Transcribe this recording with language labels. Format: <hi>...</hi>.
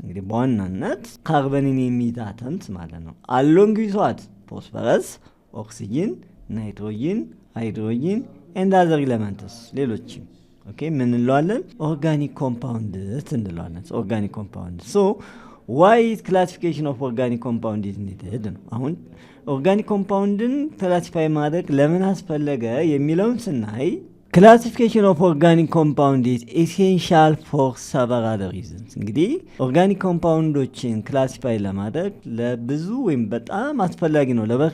<am>እንግዲህ በዋናነት ካርበንን የሚይዝ አተምስ ማለት ነው።</am> <en>along with what? phosphorus, oxygen, nitrogen, hydrogen and other elements</en> <am>ሌሎችም ምን እንለዋለን?</am> <en>organic compounds</en> <am>እንለዋለን።</am> <en>organic compounds. why is classification of organic compound is needed?</en> <am>አሁን ኦርጋኒክ ኮምፓውንድን ክላሲፋይ ማድረግ ለምን አስፈለገ የሚለውን ስናይ</am> <en>ክላሲፊኬሽን ኦፍ ኦርጋኒክ ኮምፓውንድ ኢዝ ኤሴንሻል ፎር ሰቨራል ሪዝንስ።</en> <am>እንግዲህ ኦርጋኒክ ኮምፓውንዶችን ክላሲፋይ ለማድረግ ለብዙ ወይም በጣም አስፈላጊ ነው።</am>